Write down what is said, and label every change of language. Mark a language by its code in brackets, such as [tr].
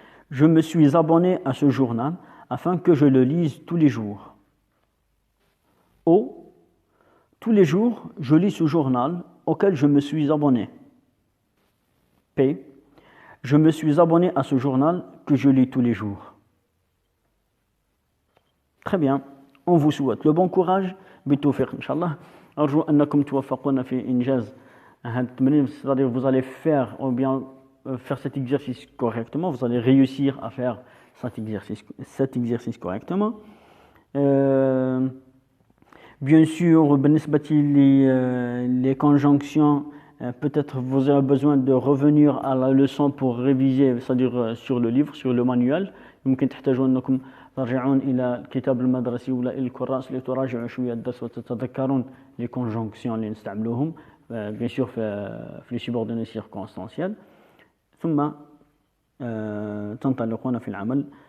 [fr] Je me suis abonné à ce journal afin que je le lise tous les jours. O. Tous les jours, je lis ce journal auquel je me suis abonné. P. Je me suis abonné à ce journal que je lis tous les jours. Très bien. On vous souhaite le bon courage. [ar] بالتوفيق إن شاء الله. أرجو أنكم توفقون في إنجاز هذا التمرين. [fr] C'est-à-dire vous allez faire ou bien faire cet exercice correctement. Vous allez réussir à faire cet exercice correctement. Bien sûr, [ar] بالنسبة [fr] les conjonctions, peut-être vous avez besoin de revenir à la leçon pour réviser, c'est-à-dire sur le livre, sur le manuel. [ar] يمكن تحتاجون أنكم ترجعون إلى الكتاب المدرسي ولا إلى الكراس لتراجعوا شوية الدرس وتتذكرون [fr] les conjonctions [ar] اللي نستعملوهم [fr] bien sûr [ar] في [fr] les subordonnés circonstanciels. [ar] ثم تنطلقون في العمل.